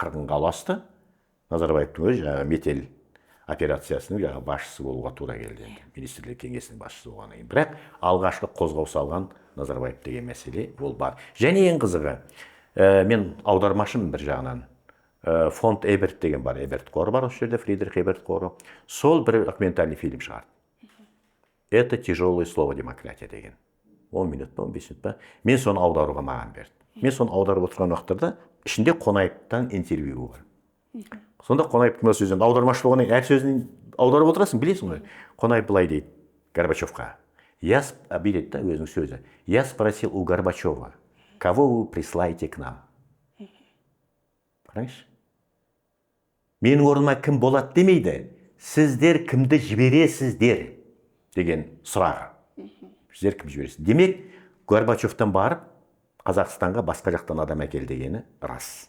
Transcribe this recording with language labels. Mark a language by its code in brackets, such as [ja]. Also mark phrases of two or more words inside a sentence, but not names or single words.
[kk] Бірақ аяқ жағы қырғынға ұласты. Назарбаевтың өзі метел операциясының жаңағы басшысы болуға тура келді енді, министрлер кеңесінің басшысы болғаннан кейін. Бірақ алғашқы қозғау салған Назарбаев деген мәселе ол бар. Және ең қызығы, мен аудармашымын бір жағынан. Фонд Эберт деген бар, Эберт қоры бар осы жерде, Фридрих Эберт қоры. Сол бір [ru] документальный фильм [kk] шығарды. [ru] Это тяжелое слово демократия деген. [kk] 10 минут па, 15 минут па. Мен соны аударуға маған берді. Мен соны аударып отырған уақыттарда ішінде Қонаевтан интервью бар. Сонда Қонаевтың сөзін аудармашы болғаннан әр сөзін аударып отырасың, білесің ғой. Қонаев былай дейді Горбачевқа. Дейді да өзінің сөзі. [ru] Я спросил у Горбачева, кого вы присылаете к нам? [kk] Қараңызшы. Менің орныма кім болады демейді. Сіздер кімді жібересіздер деген сұрағы. Сіздер кім жібересіз? Демек, Горбачевтан барып, Қазақстанға басқа жақтан адам әкел дегені рас.